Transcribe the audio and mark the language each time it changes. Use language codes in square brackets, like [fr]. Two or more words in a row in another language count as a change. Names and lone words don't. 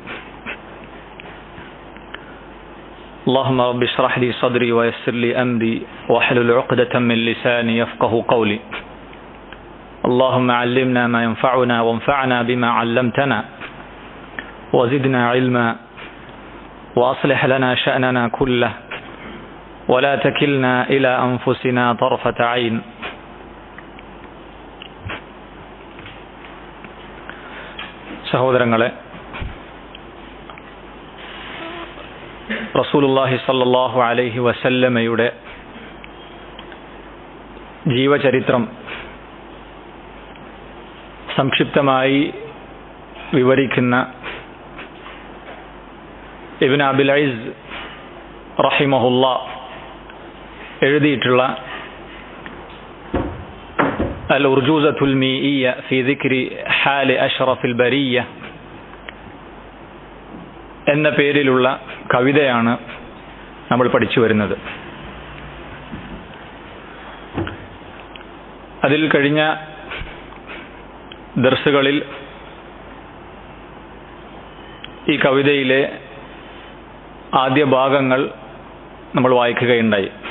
[ar] اللهم رب اشرح لي صدري ويسر لي أمري واحلل عقدة من لساني يفقه قولي. اللهم علمنا ما ينفعنا وانفعنا بما علمتنا وزدنا علما وأصلح لنا شأننا كله ولا تكلنا إلى أنفسنا طرفة عين. [ml] സഹോദരങ്ങളെ, [ar] رسول الله صلى الله عليه وسلم [ml] ജീവചരിത്രം സംക്ഷിപ്തമായി വിവരിക്കുന്ന ഇബ്നു അബിൽ ഇസ് റഹിമഹുല്ലാ എഴുതിയിട്ടുള്ള الأرجوزة الميئية في ذكر حال أشرف البرية എന്ന പേരിലുള്ള കവിതയാണ് നമ്മൾ പഠിച്ചു വരുന്നത്. അതിൽ കഴിഞ്ഞ ദർസുകളിൽ ഈ കവിതയിലെ ആദ്യ ഭാഗങ്ങൾ നമ്മൾ വായിക്കുകയുണ്ടായി.